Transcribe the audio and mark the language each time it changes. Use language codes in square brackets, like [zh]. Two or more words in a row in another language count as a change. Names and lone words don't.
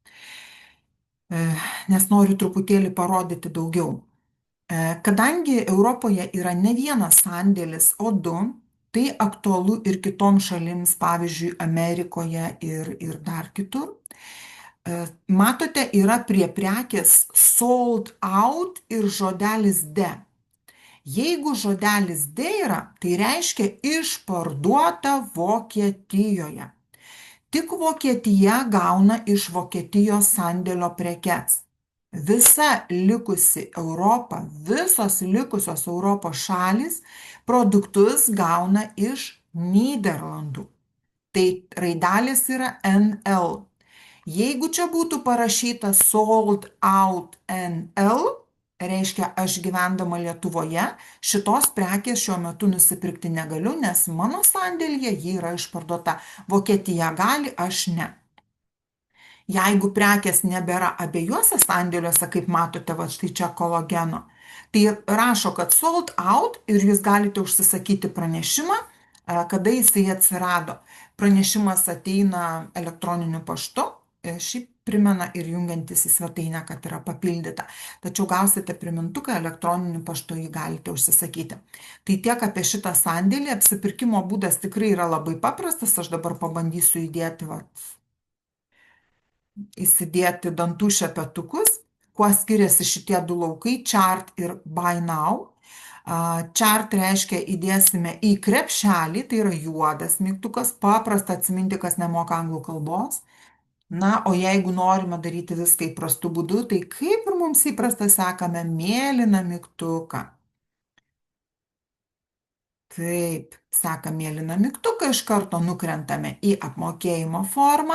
[lt] Nes noriu truputėlį parodyti daugiau. Kadangi Europoje yra ne vienas sandėlis, o du, tai aktualu ir kitoms šalims, pavyzdžiui, Amerikoje ir dar kitur. Matote, yra prie prekės [en] sold out [lt] ir žodelis de. Jeigu žodelis de yra, tai reiškia išparduota Vokietijoje. Tik Vokietija gauna iš Vokietijos sandėlio prekes. Visa likusi Europa, visos likusios Europos šalys produktus gauna iš Nyderlandų. Tai raidelės yra NL. Jeigu čia būtų parašyta [en] sold out [lt] NL, reiškia aš gyvendama Lietuvoje, šitos prekės šiuo metu nusipirkti negaliu, nes mano sandėlyje ji yra išparduota. Vokietija gali, aš ne. Jeigu prekės nebėra abiejuose sandėliuose, kaip matote, va štai čia kolageno, tai rašo, kad [en] sold out [lt] ir jūs galite užsisakyti pranešimą, kada jisai atsirado. Pranešimas ateina elektroniniu paštu, šiaip primena ir jungiantis į svetainę, kad yra papildyta. Tačiau gausite primintuką, elektroniniu paštu jį galite užsisakyti. Tai tiek apie šitą sandėlį. Apsipirkimo būdas tikrai yra labai paprastas. Aš dabar pabandysiu įsidėti dantų šepetukus. Kuo skiriasi šitie du laukai, chart ir [en] buy now. [lt] Chart reiškia įdėsime į krepšelį, tai yra juodas mygtukas, paprasta atsiminti, kas nemoka anglų kalbos. Na, o jeigu norime daryti viską įprastu būdu, tai kaip ir mums įprasta sekame mėlyną mygtuką. Taip, sekam mėlyną mygtuką, iš karto nukrentame į apmokėjimo formą.